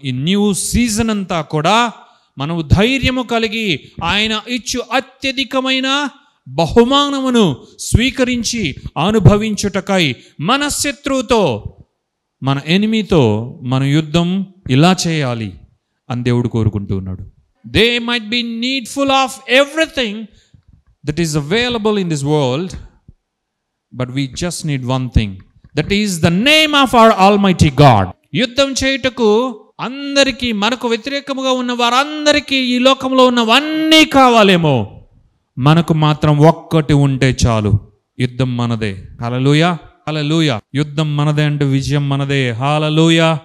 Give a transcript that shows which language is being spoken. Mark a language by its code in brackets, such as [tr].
[te] ఈ [en] new season [te] అంతా కూడా మనము ధైర్యము కలిగి ఆయన ఇచ్చు అత్యధికమైన బహుమానమును స్వీకరించి అనుభవించుటకై మన శత్రువుతో, మన ఎనిమితో మన యుద్ధం ఇలా చేయాలి అని దేవుడు కోరుకుంటూ ఉన్నాడు. [en] They might be needful of everything that is available in this world, but we just need one thing, that is the name of our Almighty God. [te] యుద్ధం చేయుటకు అందరికీ, మనకు వ్యతిరేకముగా ఉన్న వారందరికీ ఈ లోకంలో ఉన్నవన్నీ కావాలేమో, మనకు మాత్రం ఒక్కటి ఉంటే చాలు. యుద్ధం మనదే. హల్లెలూయా, హల్లెలూయా. యుద్ధం మనదే అంటే విజయం మనదే. హల్లెలూయా.